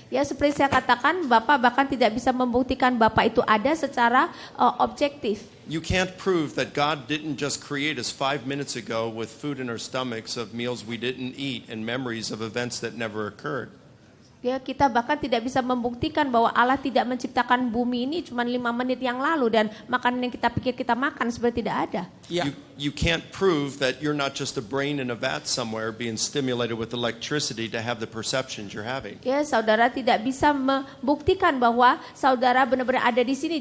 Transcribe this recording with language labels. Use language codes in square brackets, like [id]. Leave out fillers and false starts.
[id] Ya, seperti saya katakan, Bapak bahkan tidak bisa membuktikan Bapak itu ada secara objektif. [en] You can't prove that God didn't just create us 5 minutes ago with food in our stomachs of meals we didn't eat and memories of events that never occurred. [id] Ya, kita bahkan tidak bisa membuktikan bahwa Allah tidak menciptakan bumi ini cuma 5 menit yang lalu dan makanan yang kita pikir kita makan sebenarnya tidak ada. Ya. [en] You can't prove that you're not just a brain in a vat somewhere being stimulated with electricity to have the perceptions you're having. [id] Ya, saudara tidak bisa membuktikan bahwa saudara benar-benar ada di sini.